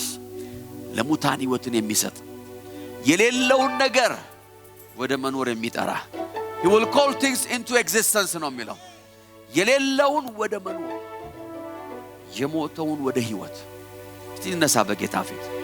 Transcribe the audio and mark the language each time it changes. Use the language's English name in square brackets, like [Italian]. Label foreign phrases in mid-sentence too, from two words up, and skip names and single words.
[Amharic] ለሙታን ህይወትን የሚሰጥ የሌለውን ነገር ወደ መኖር የሚጠራ [English] He will call things into existence [Amharic] ነው የሚለው። የሌለውን ወደ መኖር የሞተውን ወደ ህይወት እስቲ ነሳ በጌታ ፊት